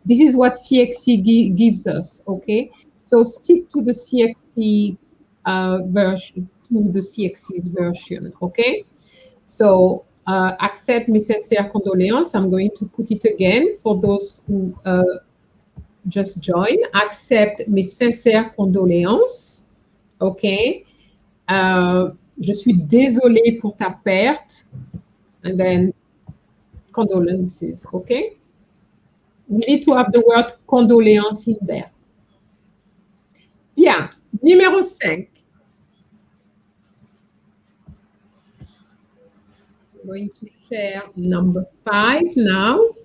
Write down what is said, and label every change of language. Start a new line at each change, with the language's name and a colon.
English: This is what CXC gives us, okay? So stick to the CXC version, to the CXC's version, okay? So accept
French: mes sincères condoléances.
English: I'm going to put it again for those who just join.
French: Accept mes sincères condoléances, okay? Je suis désolée pour ta perte,
English: and then condolences,
French: okay?
English: We need to have the word condoléances in there.
French: Bien, numéro 5.
English: I'm going to share number 5 now.